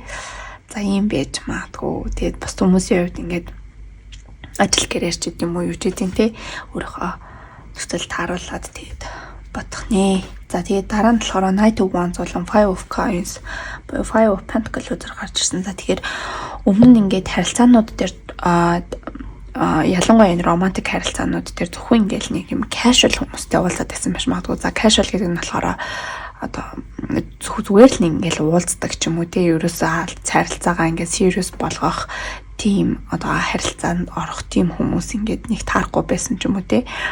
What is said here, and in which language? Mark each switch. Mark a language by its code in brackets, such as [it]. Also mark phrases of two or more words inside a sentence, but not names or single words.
[mn] За ийм байж магадгүй. Тэгээд бас хүмүүсийн хувьд ингээд ажил гэрээр ч гэдэм үү юу ч гэдэм те өөрийнхөө төсөл тааруулаад тэгээд бодох нэ. За тэгээд дараа нь болохоор [en] Knight of Wands [mn] болон [en] Five of Coins, Five of Pentacles [mn] үзэр гарч ирсэн. За тэгэхээр өмнө нь ингээд харилцаанууд дээр ялангуяа энэ романтик харилцаанууд дээр зөвхөн ингээд нэг юм casual хүмүүстэй уулзаад байсан байж магадгүй. За casual гэдэг нь болохоор одоо зүгээр л ингээд уулздаг ч юм уу те ерөөсөө харилцаагаа ингээд serious болгох тийм одоо харилцаанд орох тийм хүмүүс ингээд нэг таарахгүй байсан ч юм уу те.